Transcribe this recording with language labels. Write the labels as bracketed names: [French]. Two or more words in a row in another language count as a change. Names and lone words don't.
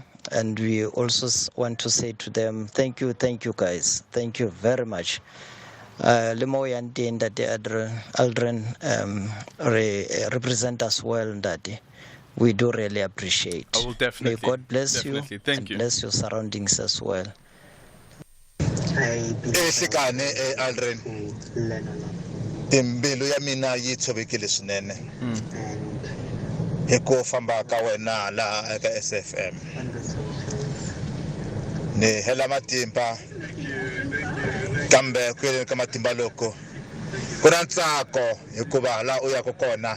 [English] And we also want to say to them, thank you guys. Thank you very much. Limo Yanti that Aldren represent us well, Daddy. We do really appreciate. I will definitely. May God bless you. Thank you. Bless your surroundings as well. [Tsonga] Ehlekane Aldren. Imbilu ya mina yi tshobekile swinene. Hi ku famba ka wena la eka SAfm. Ni hela matimba kambe kwele ka matimba loko ku na ntsako hikuva la u ya kona